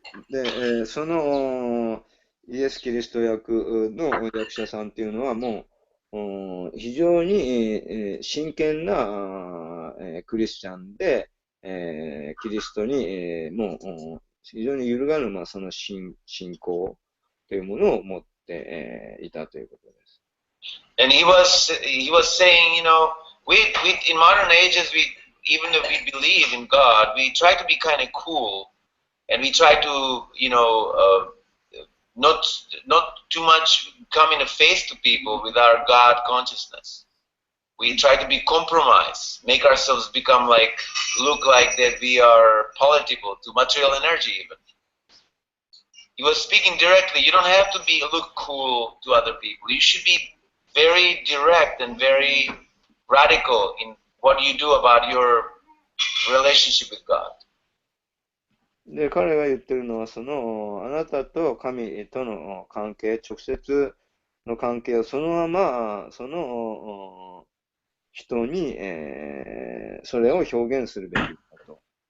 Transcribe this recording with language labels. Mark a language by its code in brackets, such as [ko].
[ja] で、そのイエス・キリスト役の役者さんっていうのはもう非常に真剣なクリスチャンで、キリストにもう非常に揺るがぬその信仰というものを持っていたということです。 [en] And he was saying, you know, in modern ages, even if we believe in God, we try to be kind of cool, and we try to, you know, not too much come in the face to people with our God consciousness. We try to be compromised, make ourselves look like that we are palatable to material energy even. He was speaking directly. You don't have to look cool to other people. You should be very direct and very radical in what you do about your relationship with God. [ja] で、彼が言ってるのは、あなたと神との関係、直接の関係をそのまま、その人に、それを表現するべきだと。